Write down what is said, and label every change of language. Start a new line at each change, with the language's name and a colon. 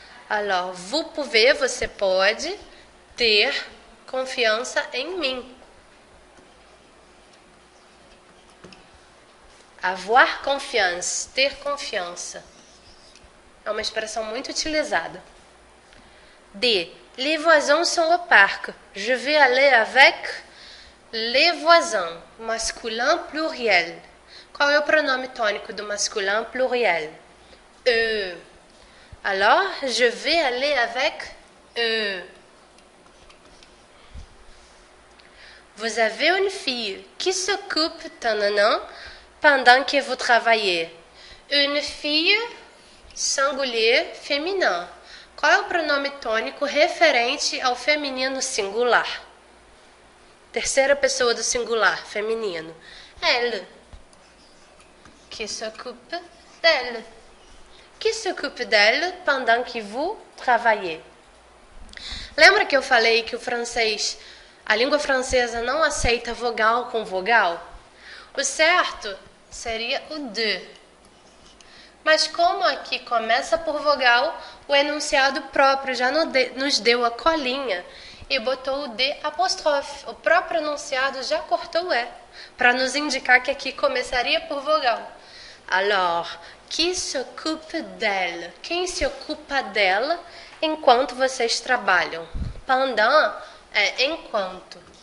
French: Alors, vous pouvez,
Portuguese: você pode ter confiança em mim. Avoir confiance, ter confiança. É uma expressão muito utilizada. D.
French: Les voisins sont au parc. Je vais aller avec les voisins. Masculin pluriel.
Portuguese: Qual é o pronome tônico do masculin pluriel?
French: Eux. Alors, je vais aller avec eux. Vous avez une fille qui s'occupe pendant que vous travaillez. Une fille singulier féminin.
Portuguese: Qual é o pronome tônico referente ao feminino singular? Terceira pessoa do singular, feminino.
French: Elle. Qui s'occupe d'elle. Qui s'occupe d'elle pendant que vous travaillez.
Portuguese: Lembra que eu falei que a língua francesa não aceita vogal com vogal? O certo seria o de. Mas como aqui começa por vogal, o enunciado próprio já nos deu a colinha e botou o D apóstrofe. O próprio enunciado já cortou o E, para nos indicar que aqui começaria por vogal.
French: Alors, qui s'occupe d'elle?
Portuguese: Quem se ocupa dela enquanto vocês trabalham? Pendant é enquanto.